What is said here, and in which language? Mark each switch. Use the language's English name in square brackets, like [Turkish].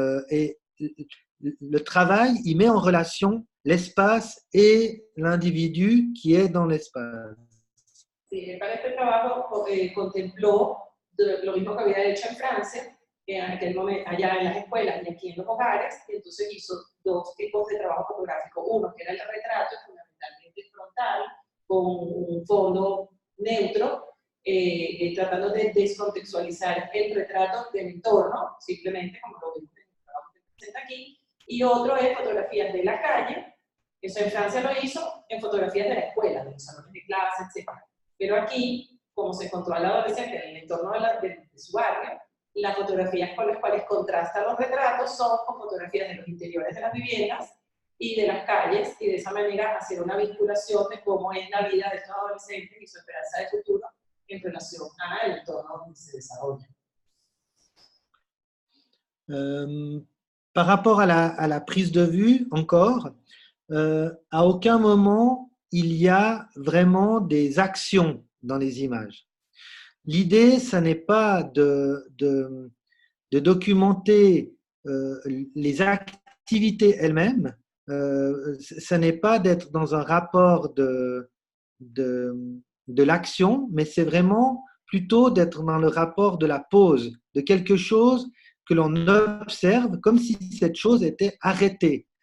[French] Et le travail, il met en relation l'espace et l'individu qui est dans l'espace. [Spanish] Sí, para este trabajo contempló lo mismo que había hecho en Francia, en aquel momento, allá en las escuelas y aquí en los hogares, y entonces hizo dos tipos de trabajo fotográfico. Uno que era el retrato, fundamentalmente frontal, con un fondo neutro, tratando de descontextualizar el retrato del entorno, simplemente como lo vemos en el trabajo que presenta aquí, y otro es fotografías de la calle. Eso en Francia lo hizo en fotografías de la escuela, de los salones de clase, etc. Pero aquí, como se encontró al adolescente en el entorno de su barrio, las fotografías con las cuales contrastan los retratos son con fotografías de los interiores de las viviendas y de las calles, y de esa manera hacer una vinculación de cómo es la vida de estos adolescentes y su esperanza de futuro en relación al entorno donde se desarrolla. [French] Par rapport à la prise de vue, encore, à aucun moment il y a vraiment des actions dans les images. L'idée, ce n'est pas de documenter les activités elles-mêmes, ce n'est pas d'être dans un rapport de l'action, mais c'est vraiment plutôt d'être dans le rapport de la pause, de quelque chose que l'on observe comme si cette chose était arrêtée.